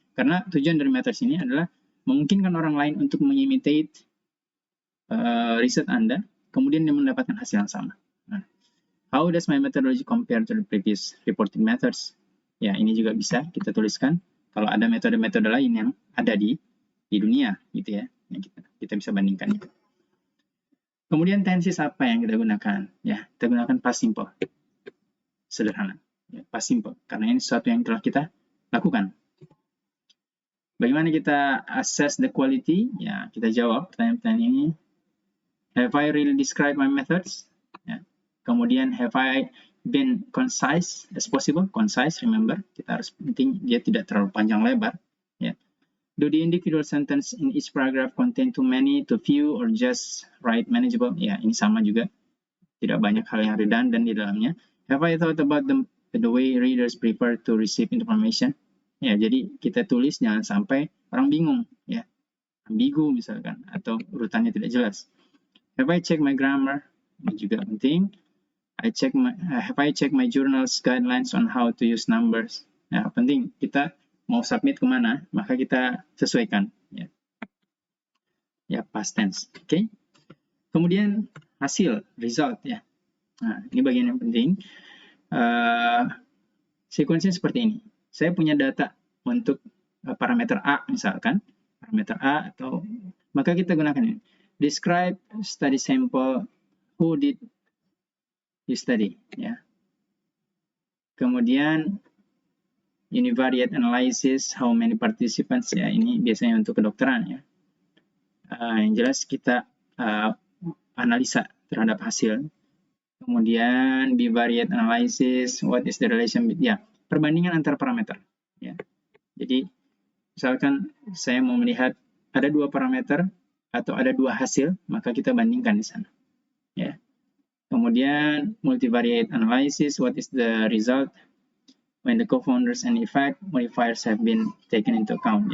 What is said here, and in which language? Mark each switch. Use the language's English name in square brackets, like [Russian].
[Indonesian] Karena tujuan dari metode ini adalah memungkinkan orang lain untuk mengimitate riset Anda, kemudian dia mendapatkan hasil yang sama. [English] Nah, how does my methodology compare to the previous reporting methods? [Indonesian] Ya, ini juga bisa kita tuliskan kalau ada metode-metode lain yang ada di dunia, gitu ya. Yang kita bisa bandingkan. Kemudian tenses apa yang kita gunakan? Ya, kita gunakan past simple. Sederhana. Ya, past simple. Karena ini sesuatu yang telah kita lakukan. Bagaimana kita [English] assess the quality? [Indonesian] Ya, kita jawab pertanyaan-pertanyaan ini. [English] Have I really described my methods? Ya. Kemudian, have I been concise as possible? Concise, remember. [Indonesian] Kita harus penting dia tidak terlalu panjang lebar. Ya. [English] Do the individual sentence in each paragraph contain too many, too few, or just right manageable? [Indonesian] Ya, ini sama juga. Tidak banyak hal yang redundant di dalamnya. [English] Have I thought about the way readers prefer to receive information? [Indonesian] Ya, jadi kita tulis jangan sampai orang bingung. Ya, ambigu misalkan, atau urutannya tidak jelas. [English] Have I checked my grammar? [Indonesian] Ini juga penting. [English] Have I checked my journal's guidelines on how to use numbers? [Indonesian] Nah, penting. Kita mau submit kemana, maka kita sesuaikan. Ya, ya past tense. Oke. Okay? Kemudian hasil, result. Ya. Nah, ini bagian yang penting. Sequence-nya seperti ini. Saya punya data untuk parameter A, misalkan. Parameter A, atau maka kita gunakan ini. [English] Describe study sample, who did you study, ya. [Indonesian] Kemudian univariate analysis, [English] how many participants, [Indonesian] ya ini biasanya untuk kedokteran ya. Yang jelas kita analisa terhadap hasil. Kemudian bivariate analysis, [English] what is the relation, [Indonesian] ya perbandingan antar parameter, ya. Jadi misalkan saya mau melihat ada dua parameter atau ada dua hasil, maka kita bandingkan di sana. Ya. [English] Kemudian multivariate analysis, what is the result when the co-founders and effect modifiers have been taken into account.